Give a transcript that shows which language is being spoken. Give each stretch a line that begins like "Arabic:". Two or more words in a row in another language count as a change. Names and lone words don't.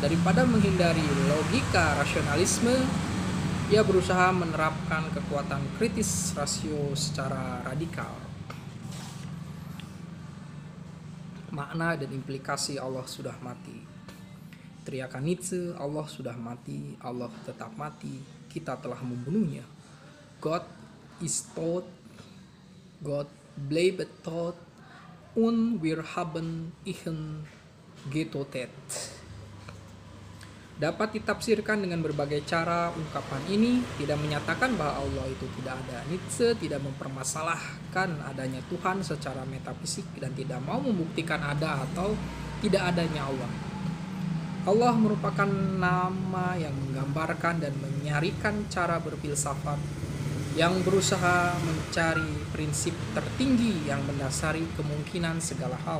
Indonesian: Daripada menghindari logika rasionalisme, ia berusaha menerapkan kekuatan kritis rasio secara radikal. Makna dan implikasi Allah sudah mati. Teriakan Nietzsche, Allah sudah mati, Allah tetap mati, kita telah membunuhnya.
German: God is tot, God bleibt tot, und wir haben ihn getötet.
Indonesian: Dapat ditafsirkan dengan berbagai cara. Ungkapan ini tidak menyatakan bahwa Allah itu tidak ada. Nietzsche tidak mempermasalahkan adanya Tuhan secara metafisik dan tidak mau membuktikan ada atau tidak adanya Allah. Allah merupakan nama yang menggambarkan dan menyarikan cara berfilsafat yang berusaha mencari prinsip tertinggi yang mendasari kemungkinan segala hal.